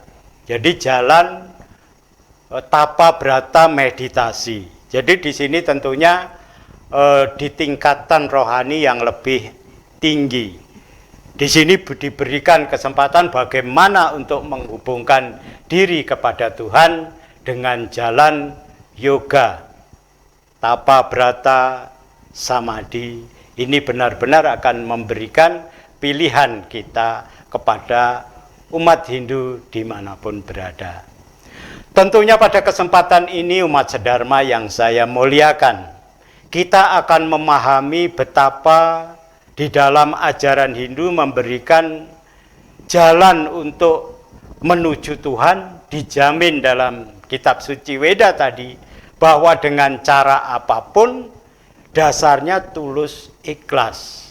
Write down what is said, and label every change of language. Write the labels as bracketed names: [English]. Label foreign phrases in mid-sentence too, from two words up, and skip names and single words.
[Indonesian] Jadi jalan tapa brata meditasi. Jadi di sini tentunya di tingkatan rohani yang lebih tinggi. Di sini diberikan kesempatan bagaimana untuk menghubungkan diri kepada Tuhan dengan jalan yoga, tapa brata, samadhi. Ini benar-benar akan memberikan pilihan kita kepada umat Hindu dimanapun berada. Tentunya pada kesempatan ini umat sedharma yang saya muliakan, kita akan memahami betapa di dalam ajaran Hindu memberikan jalan untuk menuju Tuhan dijamin dalam kitab suci Weda tadi, bahwa dengan cara apapun dasarnya tulus ikhlas.